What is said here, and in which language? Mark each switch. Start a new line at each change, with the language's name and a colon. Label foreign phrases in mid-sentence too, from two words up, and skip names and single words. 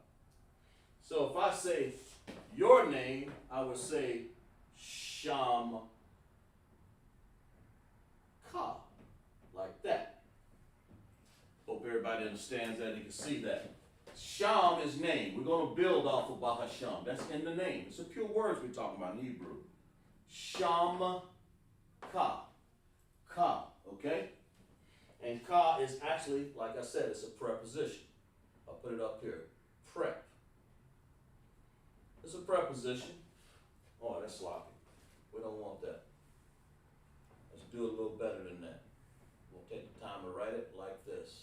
English: So if I say your name, I would say Shamka, like that. Hope everybody understands that and can see that. Sham is name. We're going to build off of Bahasham. That's in the name. It's a pure words we're talking about in Hebrew. Shamka. Ka. Okay? And ka is actually, like I said, it's a preposition. I'll put it up here. Prep. It's a preposition. Oh, that's sloppy. We don't want that. Let's do it a little better than that. We'll take the time to write it like this.